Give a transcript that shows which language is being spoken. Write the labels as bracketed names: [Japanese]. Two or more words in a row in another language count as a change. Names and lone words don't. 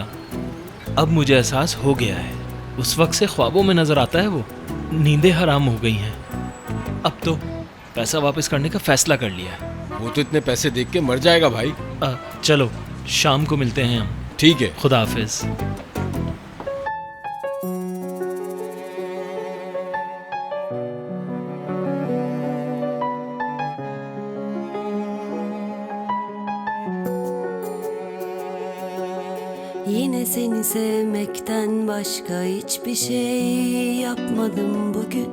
[Hindi] अब मुझे एहसास हो गया है। उस वक्त से ख्वाबों में नजर आता है वो। नींदें हराम हो गई हैं। अब तो पैसा वापस करने का फैसला कर लिया है। वो तो इतने पैसे देख के मर जाएगा भाई। चलो शाम को मिलते हैं हम। ठीक है, खुदा हाफिज। [Turkish] Yine seni sevmekten başka hiçbir şey yapmadım bugün.